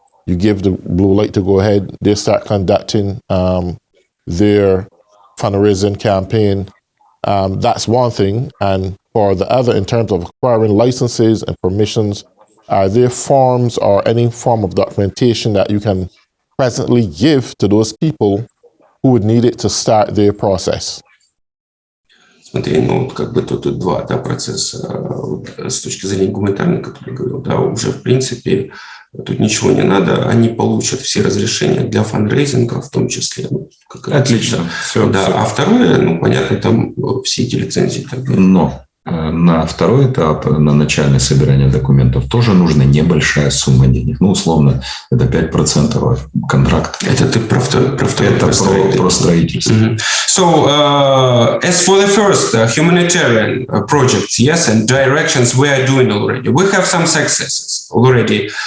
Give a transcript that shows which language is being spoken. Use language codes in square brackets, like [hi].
[en] You give the blue light to go ahead. They start conducting their fundraising campaign. That's one thing. And for the other, in terms of acquiring licenses and permissions, are there forms or any form of documentation that you can presently give to those people who would need it to start their process? [ru] Смотри, ну вот как бы тут два, да, процесса. Вот, с точки зрения гуманитарной, как я говорил, да, уже в принципе тут ничего не надо, они получат все разрешения для фандрейзинга, в том числе. Ну, Отлично. Все, да. все. А второе, ну понятно, там все эти лицензии и так далее. Но на второй этап, на начальное собирание документов, тоже нужна небольшая сумма денег. Ну, условно, это 5% контракта. Это ты про второй Это про строительство. Mm-hmm. [en] So, as for the first humanitarian projects, yes, and directions we are doing already, we have some successes already.